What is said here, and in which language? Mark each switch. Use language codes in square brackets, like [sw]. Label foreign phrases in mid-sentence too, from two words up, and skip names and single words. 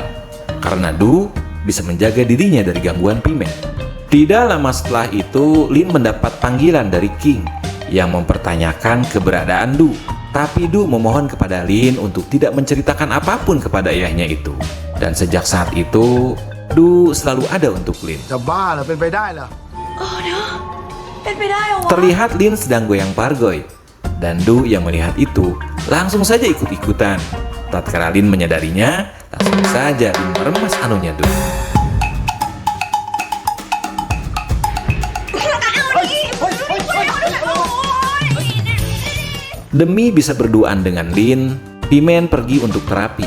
[id] Karena Du bisa menjaga dirinya dari gangguan Pimen. Tidak lama setelah itu, Lin mendapat panggilan dari King yang mempertanyakan keberadaan Du. Tapi Du memohon kepada Lin untuk tidak menceritakan apapun kepada ayahnya itu. Dan sejak saat itu, Du selalu ada untuk Lin. [th] จะบ้าเหรอเป็นไปได้เหรอ [id] Terlihat Lin sedang goyang pargoy. Dan Du yang melihat itu langsung saja ikut-ikutan. Tatkala Lin menyadarinya, langsung saja Lin meremas anunya Du. Demi bisa berduaan dengan Lin, Pimen pergi untuk terapi.